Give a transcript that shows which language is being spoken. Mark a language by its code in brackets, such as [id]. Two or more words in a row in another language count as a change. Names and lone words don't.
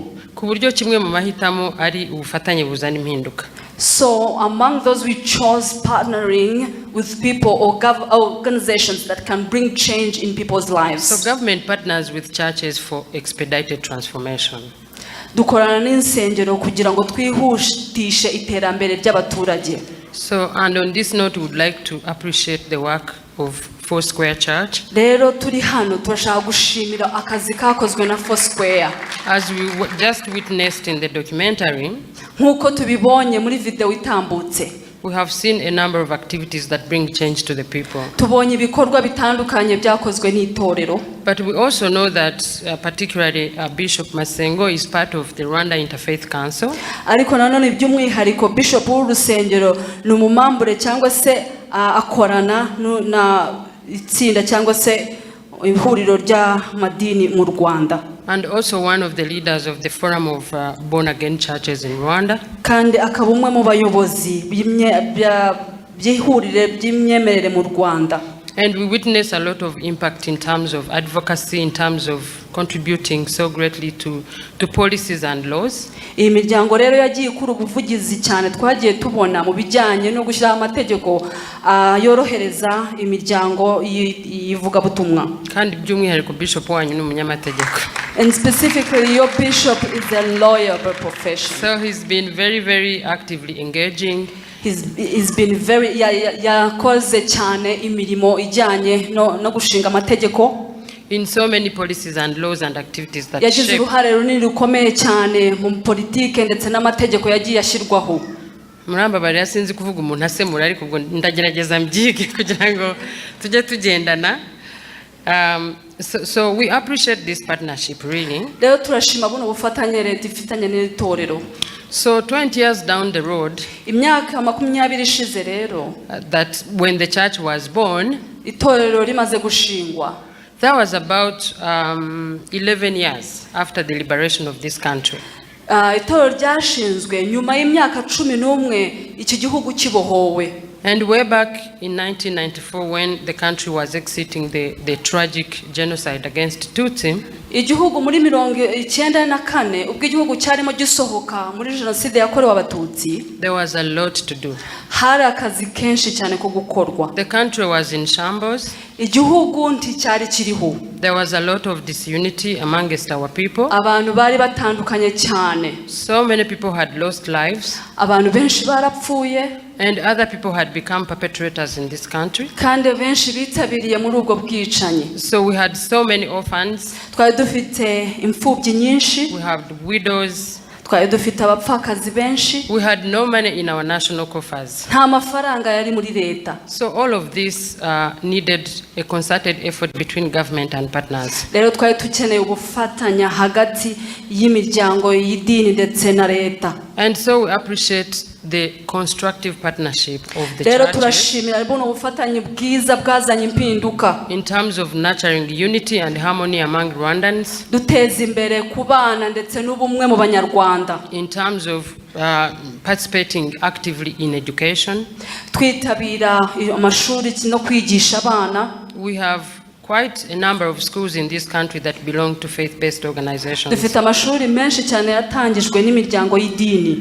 [rw] Ku buryo kimwe mu mahitamo ari ubufatanye buzana impinduka. [en] So among those we chose partnering with people or organizations that can bring change in people's lives. So government partners with churches for expedited transformation. [rw] Dukorana n'insengero kugira ngo twihutishe iterambere ry'abaturage. [en] So and on this note we would like to appreciate the work of Foursquare Church. [rw] Rero turi hano turashaka gushimira akazi kakozwe na Foursquare. [en] As we just witnessed in the documentary, [rw] nkuko tubibonye muri video itambutse. [en] We have seen a number of activities that bring change to the people. [rw] Tubonye ibikorwa bitandukanye byakozwe n'itorero. [en] But we also know that particularly Bishop Masengo is part of the Rwanda Interfaith Council. [rw] Ariko nanone by'umwihariko Bishop w'urusengero ni umumambure cyangwa se akorana na itsinda cyangwa se ihuriro ry'amadini mu Rwanda. [en] And also one of the leaders of the Forum of Born Again Churches in Rwanda. [rw] kandi akaba umwe mu bayobozi by'ihurire by'imyemerere mu Rwanda. [en] And we witness a lot of impact in terms of advocacy, in terms of contributing so greatly to policies and laws. [rw] Iyi miryango rero yagiye ikura ubuvugizi cyane twagiye tubona mu bijyanye no gushyiraho amategeko yorohereza imiryango yivuga butumwa. Kandi by'umwihariko bishop wanyu ni umunyamategeko. [en] And specifically your bishop is a lawyer by profession. So he's been very, very actively engaging. He's been very [rw] yakoze cyane imirimo ijyanye no gushinga amategeko. [en] In so many policies and laws and activities that [rw] yagize uruhare runini rukomeye cyane mu politike ndetse n'amategeko yagiye ashyirwaho. Muramba bari yasinzi kuvuga umuntu asemura ariko ubwo ndagerageza mbyige kugira ngo tujye tugendana. [en] So we appreciate this partnership really. [rw] Rero turashima buno bufatanye leta ifitanye n'itorero. [en] So 20 years down the road, [rw] imyaka 20 ishize rero, [en] that when the church was born, [rw] itorero rimaze gushingwa. [en] That was about 11 years after the liberation of this country. [rw] Itorero ryashinzwe nyuma y'imyaka 11 iki gihugu kibohowe. [en] And way back in 1994 when the country was exiting the tragic genocide against Tutsi, [rw] igihugu muri 1994 ubwo igihugu cyarimo gisohoka muri jenoside yakorewe abatutsi, [en] there was a lot to do. [rw] Hari akazi kenshi cyane ko gukorwa. [en] The country was in shambles. [rw] Igihugu nticyari kiriho. [en] There was a lot of disunity amongst our people. [rw] Abantu bari batandukanye cyane. [en] So many people had lost lives. [rw] Abantu benshi barapfuye. [en] And other people had become perpetrators in this country. [rw] Kandi benshi bitabiriye muri ubwo bwicanyi. [en] So we had so many orphans. [rw] Twari dufite imfubyi nyinshi. [en] We had widows. [rw] Twari dufite abapfakazi benshi. [en] We had no money in our national coffers. [rw] Nta mafaranga yari muri leta. [en] So all of this needed a concerted effort between government and partners. [rw] Rero twari tukeneye ubufatanya hagati y'imiryango y'idini ndetse na leta. [en] And so we appreciate the constructive partnership of the [rw] rero [en] churches [rw] turashimira buno bufatanye bwiza bwazanye impinduka [en] in terms of nurturing unity and harmony among Rwandans, [rw] duteza imbere kubana ndetse n'ubumwe mu banyarwanda, [en] in terms of participating actively in education. [rw] Twitabira amashuri no kwigisha abana. [en] We have quite a number of schools in this country that belong to faith-based organizations. [rw] Dufite amashuri menshi cyane yatangijwe n'imiryango y'idini.